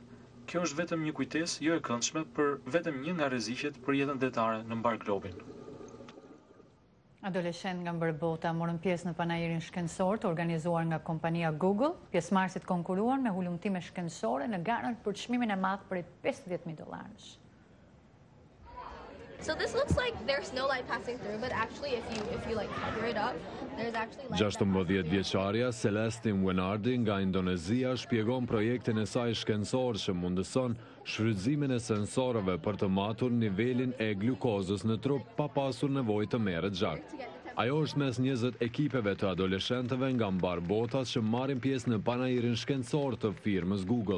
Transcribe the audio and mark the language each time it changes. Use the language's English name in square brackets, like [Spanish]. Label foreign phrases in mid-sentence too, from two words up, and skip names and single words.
[Albanian] Kjo është vetëm një kujtesë jo e këndshme për vetëm një nga rreziqet për jetën detare në mbar globin. Adoleshent nga mbërbota morën pjesë në panajirin shkencor të organizuar nga kompania Google. Pjesëmarrësit konkuruan me hulumtime shkencore në garën për çmimin e madh prej $50,000. [English] So this looks like there's no light passing through, but actually if you like cover it up, there's actually light. [Albanian] 16-vjeçaria Celestine Wenardi nga Indonezia shpjegon projektin e saj shkencor që mundëson shfrytëzimin e sensorëve për të matur nivelin e glukozës në trup pa pasur nevojë të merret gjak. Ajo është mes 20 ekipeve të adoleshentëve nga mbar botat që marrin pjesë në panajirin shkencor të firmës Google.